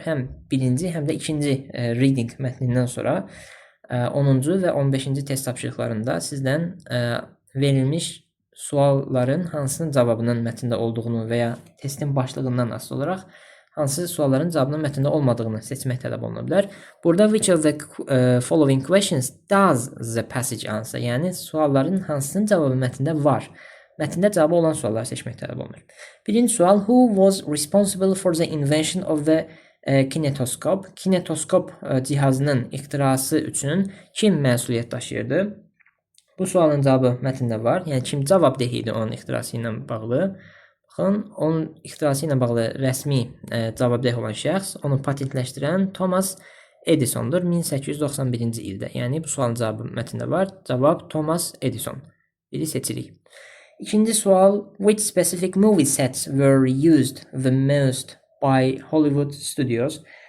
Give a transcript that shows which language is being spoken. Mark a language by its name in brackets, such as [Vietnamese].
[Azerbaijani] Həm birinci, həm də ikinci reading mətnindən sonra 10-cu və 15-ci test tapşırıqlarında sizdən verilmiş sualların hansının cavabının mətndə olduğunu və ya testin başlığından asılı olaraq hansı sualların cavabının mətndə olmadığını seçmək tələb oluna bilər. Burada [English] which of the following questions does the passage answer? [Azerbaijani] Yəni sualların hansının cavabı mətndə var? Mətndə cavabı olan sualları seçmək tələb olunur. Birinci sual, [English] who was responsible for the invention of the kinetoscope? [Azerbaijani] Kinetoskop cihazının ixtirası üçün kim məsuliyyət daşıyırdı? Bu sualın cavabı mətndə var. Yəni kim cavabdeh idi onun ixtirası ilə bağlı? Baxın, onun ixtirası ilə bağlı rəsmi cavabdeh olan şəxs, onu patentləşdirən Thomas Edisondur 1891-ci ildə. Yəni bu sualın cavabı mətndə var. Cavab Thomas Edison. Biri seçirik. İkinci sual, [English] which specific movie sets were used the most by Hollywood Studios?